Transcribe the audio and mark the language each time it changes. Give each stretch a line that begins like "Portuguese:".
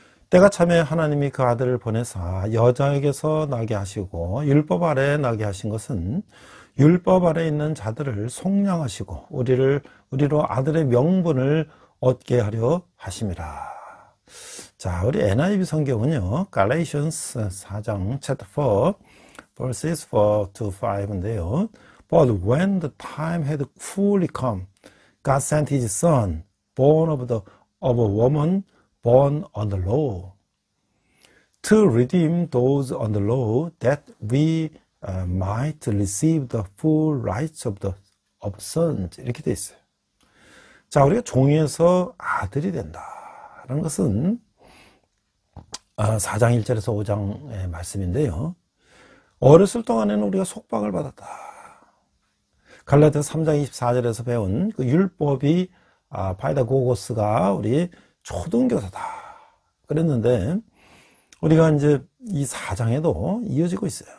Korean: 때가 참에 하나님이 그 아들을 보내사 여자에게서 나게 하시고 율법 아래에 나게 하신 것은 율법 아래에 있는 자들을 속량하시고 우리로 아들의 명분을 얻게 하려 하심이라. 자, 우리 NIV 성경은요, Galatians 4장
English: chapter 4 verses 4 to 5
Korean: 인데요.
English: But when the time had fully come, God sent his son, born of a woman, born under law, to redeem those under law, that we might receive the full rights of sons.
Korean: 이렇게 돼 있어요. 자, 우리가 종에서 아들이 된다라는 것은 4장 1절에서 5장의 말씀인데요. 어렸을 동안에는 우리가 속박을 받았다. 갈라디아서 3장 24절에서 배운 그 율법이 파이다고고스가 우리 초등교사다 그랬는데, 우리가 이제 이 4장에도 이어지고 있어요.